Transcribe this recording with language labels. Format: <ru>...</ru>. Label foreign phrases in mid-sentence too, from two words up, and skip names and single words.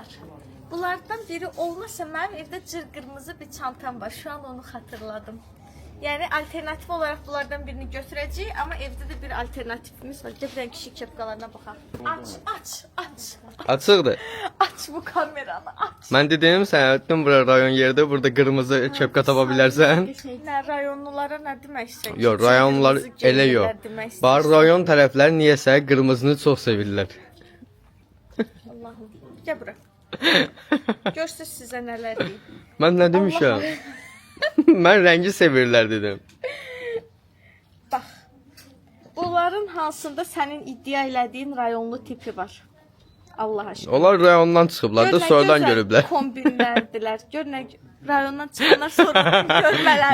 <tr>Bunlardan biri olmasa benim evde cırgırmızı bir çantam var. Şu an onu hatırladım. Yani alternatif olarak bunlardan birini götüreceğim ama evde de bir alternatifimiz var. Gel kişi kepkalarına bakalım. Aç.</tr> <az>Açıqdır. Aç bu kameranı aç. Mən dedim sən bütün bura rayon yerdə burada qırmızı kepka tapa bilərsən.</az> <tr>Ne rayonlulara ne demek istiyorsun?</tr> <az>Yox, rayonlar elə yox. Bar rayon tərəflər niyəsə qırmızını çox sevirlər.</az> <tr>Allah'ım. Gel bura. Görsün size neler diyeyim.</tr> <az>Mən nə demişəm? Mən rəngi sevirlər dedim.</az> <tr>Bak.</tr> <az>Bunların hansında senin iddia elədiyin rayonlu tipi var.</az> <tr>Allah aşkına.</tr> <az>Onlar rayondan çıxıblar da sonradan görüblər. Kombinlərdilər. Gör nə rayondan çıxanlar sonra görmələr.</az>